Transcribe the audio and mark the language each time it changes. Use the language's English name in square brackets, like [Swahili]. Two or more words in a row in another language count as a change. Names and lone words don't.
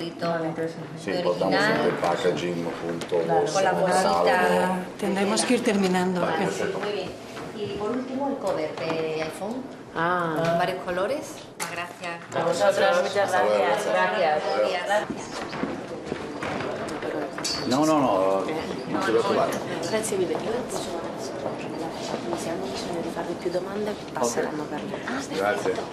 [Spanish] Sí, portamos el packaging junto con la bolsita. Tendremos que ir terminando. Vale, muy bien. Y por último, el cover de iPhone. En varios colores. Gracias. A vosotros, muchas gracias. Gracias. [Italian] No ti preoccupare. Grazie mille. Se hanno bisogno di farvi più domande, passeranno per me. Grazie.